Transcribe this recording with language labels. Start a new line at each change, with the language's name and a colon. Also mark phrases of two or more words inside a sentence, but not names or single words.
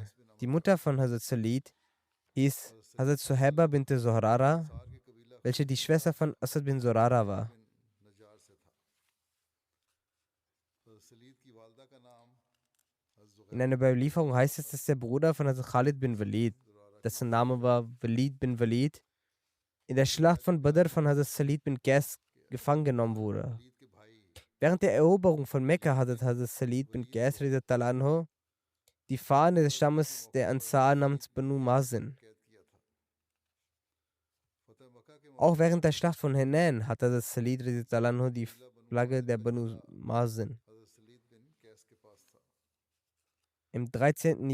German: Die Mutter von Hazrat Salid hieß Hazrat Suhaiba bint Zuhrara, welche die Schwester von Asad bin Zurara war. In einer Überlieferung heißt es, dass der Bruder von Hazrat Khalid bin Walid, dessen Name war Walid bin Walid, in der Schlacht von Badr von Hazrat Salid bin Qais gefangen genommen wurde. Während der Eroberung von Mekka hat Hazrat Salid bin Qais
Arabic: رضي الله عنه
German: die Fahne des Stammes der Ansar namens Banu Mazin. Auch während der Schlacht von Hunain hat Hazrat Salid
Arabic: رضي الله عنه
German: die Flagge der Banu Mazin. Im 13.